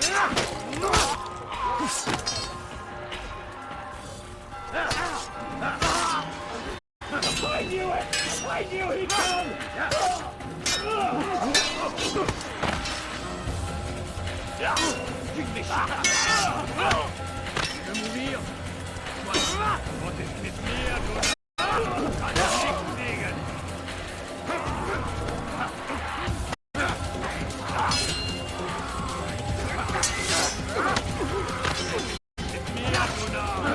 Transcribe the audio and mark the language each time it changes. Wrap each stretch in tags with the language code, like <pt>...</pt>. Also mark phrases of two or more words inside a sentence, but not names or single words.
<en>I knew it! I knew he'd come!</en> <fr>Je vais mourir.</fr> <de>Was ist mit mir, du? Kann ich nichts wegen. Mit mir, du Narr.</de>